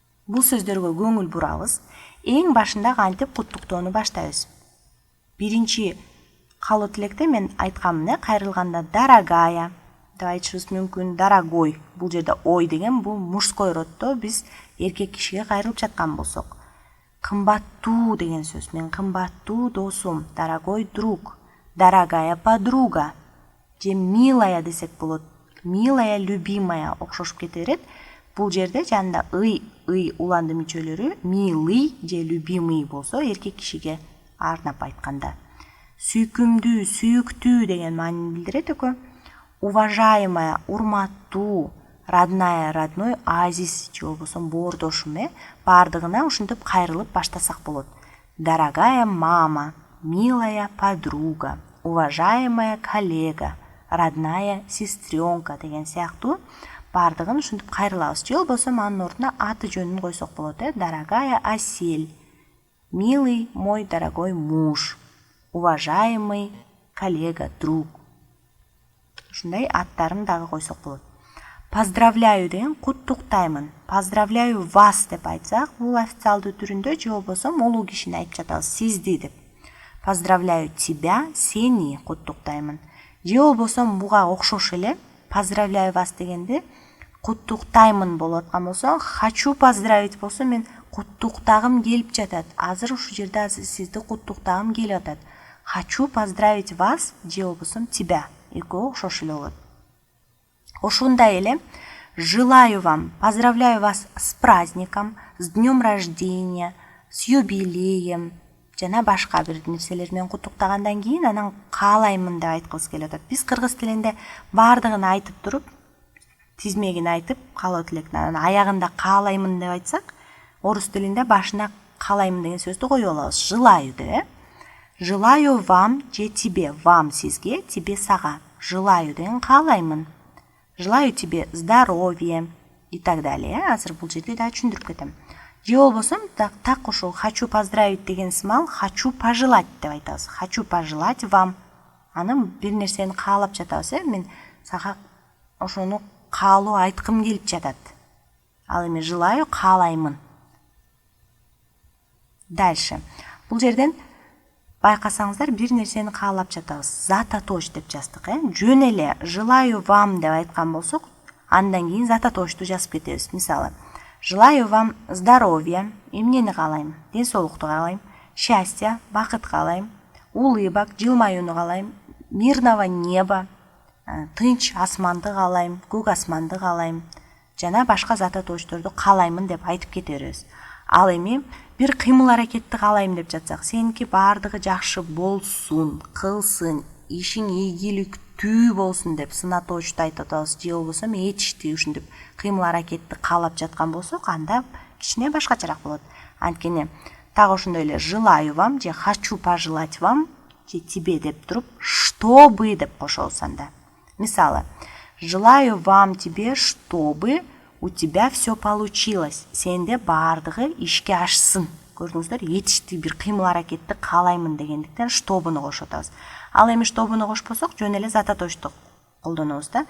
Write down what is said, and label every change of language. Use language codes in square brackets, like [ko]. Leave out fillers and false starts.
[ky] Бул сөздөргө көңүл бурабыз. Эң башында кантип куттуктоону баштайбыз. Биринчи каалоо тилекте мен айткамын, кайрылганда [ru] дорогая [ky] деп айтышыбыз мүмкүн, [ru] дорогой. [ky] Бул жерде ой деген бул мужской роддо, биз эркек кишиге кайрылып жаткан болсок. Кымбаттуу деген сөз. Мен кымбаттуу досум, [ru] дорогой друг, дорогая подруга. [ky] Же [ru] милая [ky] десек болот. [ru] Милая, любимая [ky] окшошуп кете берет. Бул жерде жанында ый уланды мүчөлөрү [ru] милый [ky] же [ru] любимый [ky] болсо эркек кишиге арнап айтканда. Сүйкүмдүү, сүйүктүү деген маанини билдирет экөө. [ru] Уважаемая, [ky] урматтуу, [ru] родная, родной, [ky] азиз же болбосо боордошум, бардыгына ушинтип кайрылып баштасак болот. [ru] Дорогая мама, милая подруга, уважаемая коллега, родная сестренка [ky] деген сыяктуу бардыгын ушинтип кайрылабыз. Же болбосо анын ордуна аты жөнүн койсок болот, [ru] дорогая Асель, Милый мой дорогой муж, уважаемый коллега, друг. [ky] Ушундай аттарын дагы койсок болот. [ru] Поздравляю [ky] деген куттуктаймын. [ru] Поздравляю вас [ky] деп айтсак, бул официалдуу түрүндө же болбосо улуу кишини айтып жатабыз, сизди деп. [ru] Поздравляю тебя, [ky] сени куттуктаймын. Же болбосо буга окшош эле [ru] поздравляю вас [ky] дегенде куттуктаймын болуп аткан болсо, [ru] хочу поздравить [ky] болсо мен куттуктагым келип жатат. Азыр ушул жерде сизди куттуктагым келип атат. [ru] Хочу поздравить вас [ky] же болбосо [ru] тебя. [ky] Экөө окшош эле болот. Ошондой эле [ru] желаю вам, поздравляю вас с праздником, с днем рождения, с юбилеем, [ky] жана башка бир нерселер менен куттуктагандан кийин анан каалаймын деп айткыбыз келип атат. Биз кыргыз тилинде баардыгын айтып туруп, тизмегин айтып, каалоо тилектин анан аягында каалаймын деп айтсак, орус тилинде башына каалаймын деген сөздү коюп алабыз. Желаю деп. [ru] Желаю вам [ky] же [ru] тебе, вам [ky] сизге, [ru] тебе [ky] сага. Желаю деген каалаймын. [ru] Желаю тебе здоровья и так далее. [ky] Азыр бул жерде да түшүндүрүп кетем. Же болбосо так ушул [ru] хочу поздравить [ky] деген сымал [ru] хочу пожелать [ky] деп айтабыз. [ru] Хочу пожелать вам. [ky] Анын бир нерсени каалап жатабыз, мен сага ошону каалоо айткым келип жатат. Ал эми желаю каалаймын. Дальше. Бул жерден байкасаңыздар бир нерсени каалап жатабыз. Зататоч деп жаздык, Жөн эле желаю вам деп айткан болсок, андан кийин зататочту жазып кетебиз. Мисалы, [ru] желаю вам здоровья, [ky] эмнени каалайм? Ден соолукту каалайм, [ru] счастья, [ky] бакыт каалайм, [ru] улыбок, [ky] жылмаюуну каалайм, [ru] мирного неба, [ky] тынч асманды каалайм, көк асманды каалайм, жана башка зататочторду каалаймын деп айтып кете беребиз. Ал эми бир кыймыл аракетти каалайм деп жатсак, сеники баардыгы жакшы болсун, кылсын, ишиң ийгиликтүү болсун деп сынаточту айтып атабыз. Же болбосо этиштүү ушинтип кыймыл аракетти каалап жаткан болсок, анда кичине башкачараак болот. Анткени так ошондой эле [ru] желаю вам [ky] же [ru] хочу пожелать вам [ky] же [ru] тебе [ky] деп туруп [ru] чтобы [ky] деп кошобуз анда. Мисалы, [ru] желаю вам тебе, чтобы у тебя все получилось. [ky] Сенде баардыгы ишке ашсын. Көрдүңүздөр, этиштүү бир кыймыл аракетти каалаймын дегендиктен штобуну кошуп атабыз. Ал эми штобуну кошпосок, жөн эле зататочту колдонобуз да.